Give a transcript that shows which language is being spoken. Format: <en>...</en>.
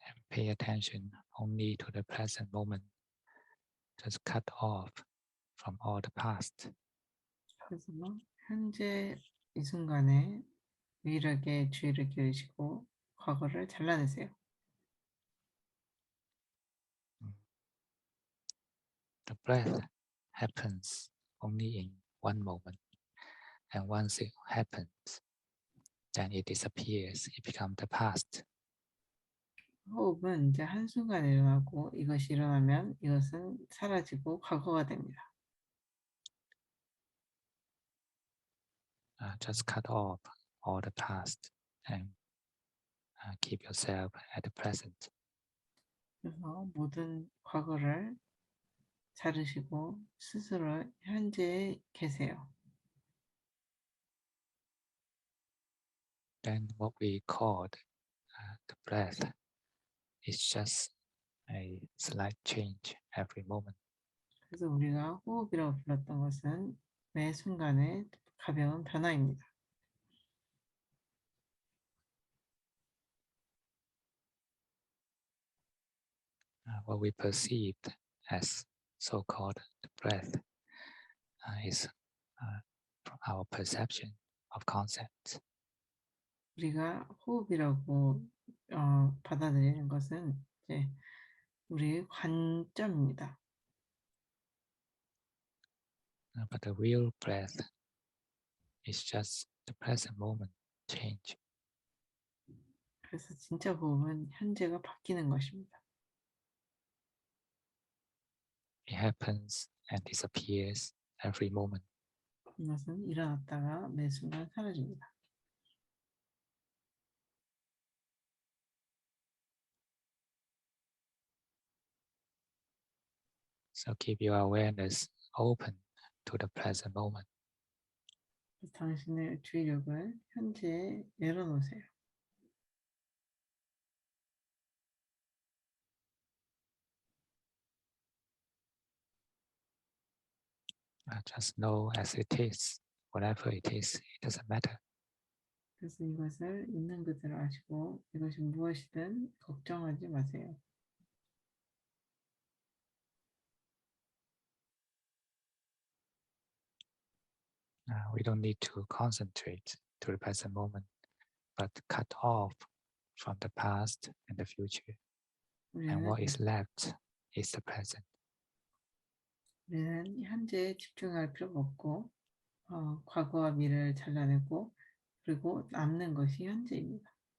<en>pay attention only to the present moment. Just cut off from all the past.</en> <ko>그래서 현재 이 순간에 유일하게 주의를 기울이시고 과거를 잘라내세요.</ko> <en>The breath happens only in one moment, and once it happens, then it disappears. It becomes the past.</en> <ko>호흡은 이제 한순간에 일어나고 이것이 일어나면 이것은 사라지고 과거가 됩니다.</ko> <en>Just cut off all the past and keep yourself at the present.</en> <ko>그래서 모든 과거를 자르시고 스스로 현재에 계세요.</ko> <en>Then what we called the breath is just a slight change every moment.</en> <ko>그래서 우리가 호흡이라고 불렀던 것은 매 순간의 가벼운 변화입니다.</ko> <en>What we perceived as so-called the breath is from our perception of concepts.</en> <ko>우리가 호흡이라고 받아들이는 것은 이제 우리의 관점입니다.</ko> <en>But the real breath is just the present moment change.</en> <ko>그래서 진짜 호흡은 현재가 바뀌는 것입니다.</ko> <en>It happens and disappears every moment.</en> <ko>이것은 일어났다가 매 순간 사라집니다.</ko> <en>So keep your awareness open to the present moment.</en> <ko>당신의 주의력을 현재에 내려놓으세요.</ko> <en>Just know as it is, whatever it is, it doesn't matter.</en> <ko>그래서 이것을 있는 그대로 아시고 이것이 무엇이든 걱정하지 마세요.</ko> <en>We don't need to concentrate to the present moment, but cut off from the past and the future. And what is left is the present.</en> <ko>우리는 현재에 집중할 필요가 없고 과거와 미래를 잘라내고 그리고 남는 것이 현재입니다.</ko>